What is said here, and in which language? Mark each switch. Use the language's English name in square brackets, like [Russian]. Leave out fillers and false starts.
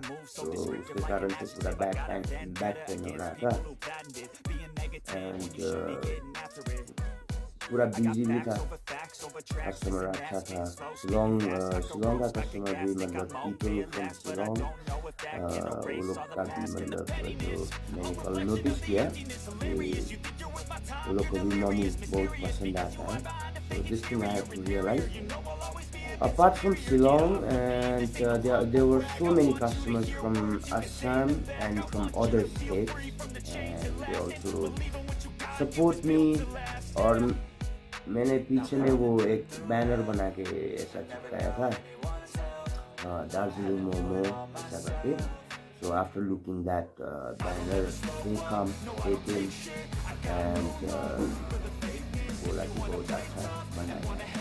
[Hindi] तो उसके कारण से पूरा बैक पेन हो रहा था एंड पूरा बिजी भी था। कस्टमर अच्छा था। शिलोंग का कस्टमर भी मतलब [English] people from Shillong [Hindi] वो लोग का भी मतलब जो मैंने कल नोटिस किया कि वो लोग को भी मोमो बहुत पसंद आता है। [English] So this thing I have to realize. Apart from Shillong, and there were so many customers from Assam and from other states, and they also support me. [Hindi] और मैंने पीछे में वो एक बैनर बना के ऐसा चिपकाया था, दार्जिलिंग मोमो ऐसा करके। [English] So after looking that banner, they came and [Hindi] बोला कि बहुत अच्छा बनाया।